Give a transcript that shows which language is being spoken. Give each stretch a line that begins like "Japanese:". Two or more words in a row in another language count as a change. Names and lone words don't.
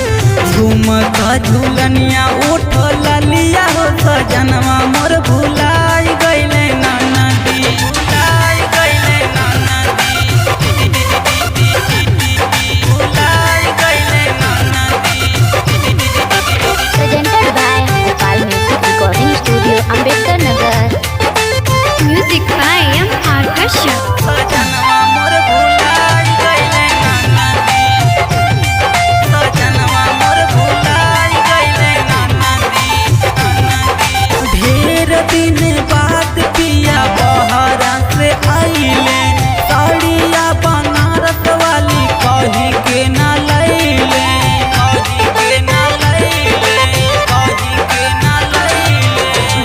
Bhojpuri: झुमका झूलनिया उठ ललिया हो सजनवा मोर भुलाई गईले ननदी। भुलाई गईले ननदी, भुलाई गईले ननदी।
English: Presented by Gopal Music Recording Studio, Ambedkar Nagar. Music by M.R. Kashyap.
Bhojpuri: सजनवा मोर भुलाई गईले ननदी। सजनवा मोर भुलाई गईले ननदी। ढेर दिन बाद पिया बहरा से आइले, साड़िया बनारस वाली कही के ना लैले, कही के ना लैले, कही के ना लैले।